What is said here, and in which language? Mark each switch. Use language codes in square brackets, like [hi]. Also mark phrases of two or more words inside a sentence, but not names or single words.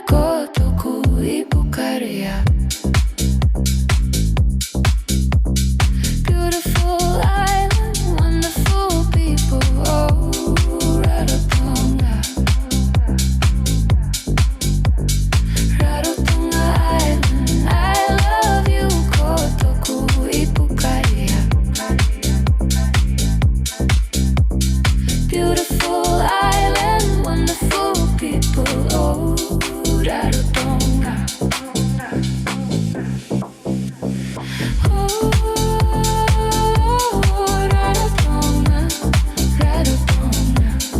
[rar] Ko toku Ipukarea. [en] Beautiful island, wonderful people. Oh, Rarotonga. Rarotonga Island, I love you. [rar] Ko toku Ipukarea. [en] Beautiful island, wonderful people. Oh, Rarotonga. Oh, Rarotonga, Rarotonga.